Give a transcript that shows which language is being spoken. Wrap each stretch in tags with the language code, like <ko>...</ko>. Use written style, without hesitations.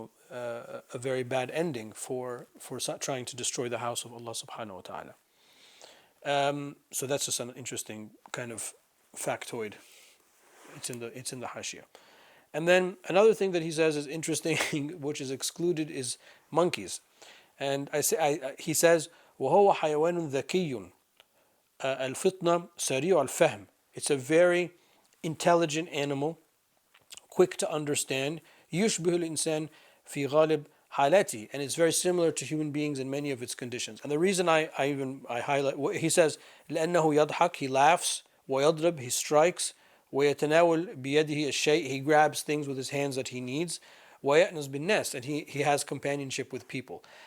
<en>A very bad ending for trying to destroy the house of Allah subhanahu wa ta'ala. So that's just an interesting kind of factoid. It's in the Hashia. And then another thing that he says is interesting, which is excluded, is monkeys. And he says,</en> <ar>وهو حيوان ذكي الفطنة سريع الفهم.</ar> <en>It's a very intelligent animal, quick to understand.</en> <ar>يشبه الإنسان في غالب حالاته,</ar> <en>and it's very similar to human beings in many of its conditions. And the reason I highlight, he says,</en> <ar>لأنه يضحك,</ar> <en>he laughs, ويضرب, he strikes,</en> <ar>ويتناول بيده الشيء,</ar> <en>he grabs things with his hands that he needs,</en> <ar>ويأنس بالناس,</ar> <en>and he has companionship with people.</en>